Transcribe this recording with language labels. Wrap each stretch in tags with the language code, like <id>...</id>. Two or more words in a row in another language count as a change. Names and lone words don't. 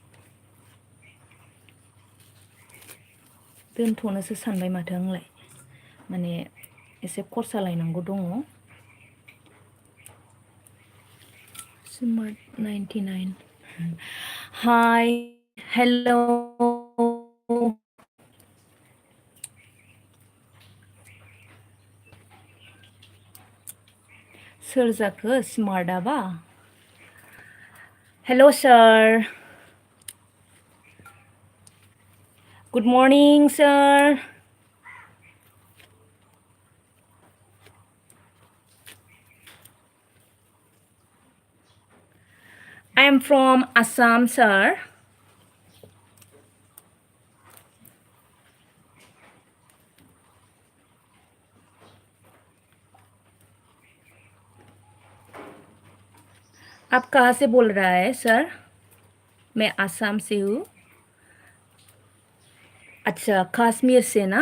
<brx>दोनथ'नोसो सानबाय माथो आंलाय माने एसे खरसा लायनांगौ दङ Smart 99.</brx> <en>Hi, hello.</en> <brx>सोर जाखो स्मार्टआबा?</brx> <en>Hello, sir. Good morning, sir. I am from Assam, sir.</en> <hi>आप कहाँ से बोल रहा है सर? मैं आसाम से हूँ। अच्छा, कश्मीर से ना?</hi>